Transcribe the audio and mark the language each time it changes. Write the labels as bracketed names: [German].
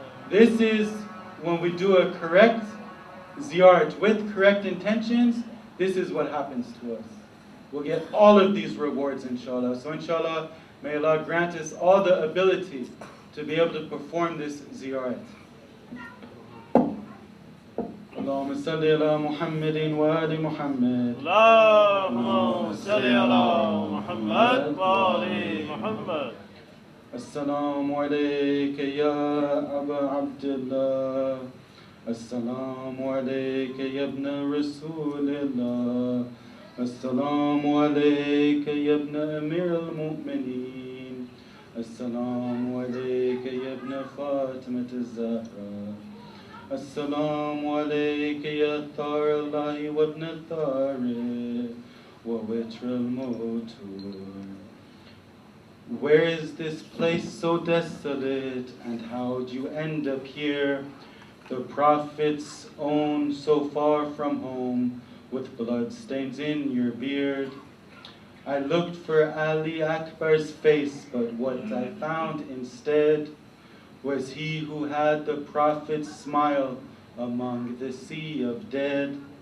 [English] This is when we do a correct ziyarat with correct intentions. This is what happens to us. We'll get all of these rewards, inshallah. So inshallah, may Allah grant us all the ability to be able to perform this ziyarat. [Arabic] اللهم صل على محمد وآل محمد. اللهم صل على محمد وآل محمد. السلام عليك يا أبا عبد الله. السلام عليك يا ابن رسول الله. السلام عليك يا ابن أمير المؤمنين. السلام عليك يا ابن فاطمة الزهراء. السلام عليك يا ثار الله وابن الثار ووتر الموتور. [English] Where is this place so desolate, and how'd you end up here? The Prophet's own, so far from home, with blood stains in your beard. I looked for Ali Akbar's face, but what I found instead was he who had the Prophet's smile among the sea of dead.